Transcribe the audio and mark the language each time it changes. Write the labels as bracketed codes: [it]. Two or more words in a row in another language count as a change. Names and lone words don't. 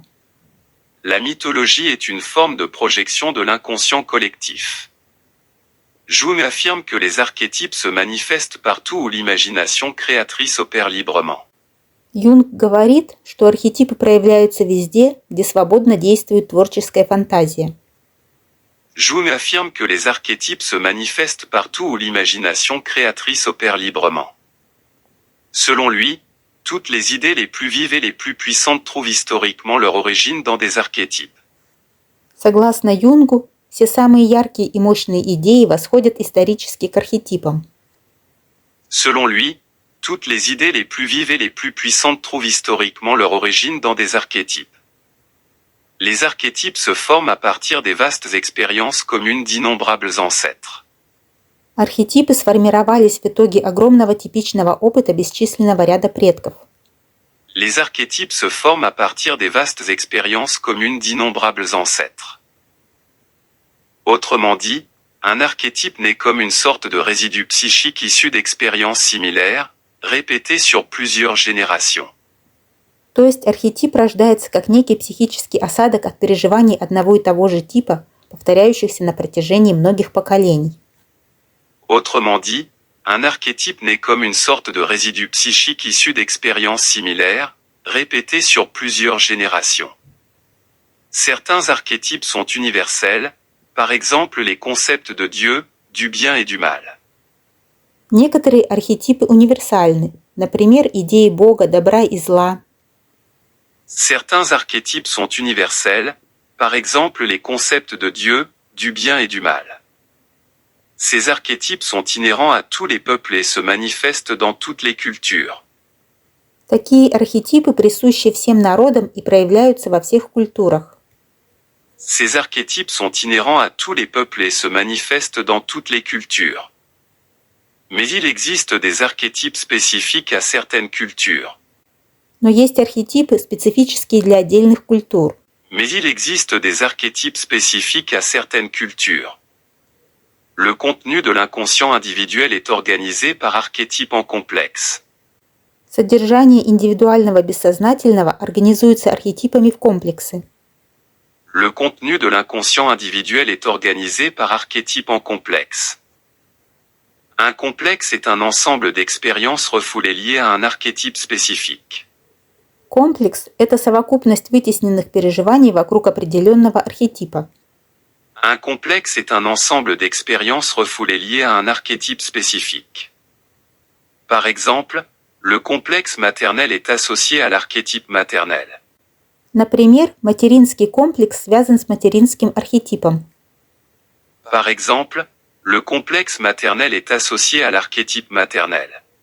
[fr] La mythologie est une forme de projection de l'inconscient collectif. Jung affirme que les archétypes se manifestent partout où l'imagination créatrice opère librement. [ru] Юнг говорит, что архетипы проявляются везде, где свободно действует творческая фантазия. [fr] Jung affirme que les archétypes se manifestent partout où l'imagination créatrice opère librement. Selon lui, toutes les idées les plus vives et les plus puissantes trouvent historiquement leur origine dans des archétypes. [ru] Согласно Юнгу, все самые яркие и мощные идеи восходят исторически к архетипам. [fr] Selon lui, toutes les idées les plus vives et les plus puissantes trouvent historiquement leur origine dans des archétypes. Les archétypes se forment à partir des vastes expériences communes d'innombrables ancêtres. [ru] Архетипы сформировались в итоге огромного типичного опыта бесчисленного ряда предков. [fr] Les archétypes se forment à partir des vastes expériences communes d'innombrables ancêtres. Autrement dit, un archétype n'est comme une sorte de résidu psychique issu d'expériences similaires, répétées sur plusieurs générations. [ru] То есть архетип рождается как некий психический осадок от переживаний одного и того же типа, повторяющихся на протяжении многих поколений. [fr] Autrement dit, un archétype n'est comme une sorte de résidu psychique issu d'expériences similaires, répétées sur plusieurs générations. Certains archétypes sont universels, par exemple les concepts de Dieu, du bien et du mal. [ru] Некоторые архетипы универсальны, например, идеи Бога, добра и зла. [fr] Certains archétypes sont universels, par exemple les concepts de Dieu, du bien et du mal. Ces archétypes sont inhérents à tous les peuples et se manifestent dans toutes les cultures. [ru] Такие архетипы присущи всем народам и проявляются во всех культурах. [fr] Ces archétypes sont inhérents à tous les peuples et se manifestent dans toutes les cultures. Mais il existe des archétypes spécifiques à certaines cultures. [ru] Но есть архетипы, специфические для отдельных культур. [fr] Mais il existe des archétypes spécifiques à certaines cultures. Le contenu de l'inconscient individuel est organisé par archétypes en complexe. [ru] Содержание индивидуального бессознательного организуется архетипами в комплексы. [fr] Le contenu de l'inconscient individuel est organisé par archétypes en complexe. Un complexe est un ensemble d'expériences refoulées liées à un archétype spécifique. [ru] Комплекс – это совокупность вытесненных переживаний вокруг определенного архетипа. [fr] Un complexe est un ensemble d'expériences refoulées liées à un archétype spécifique. Par exemple, le complexe maternel est associé à l'archétype maternel. [ru] Например, материнский комплекс связан с материнским архетипом. [fr] Par exemple, le complexe maternel est associé à l'archétype maternel.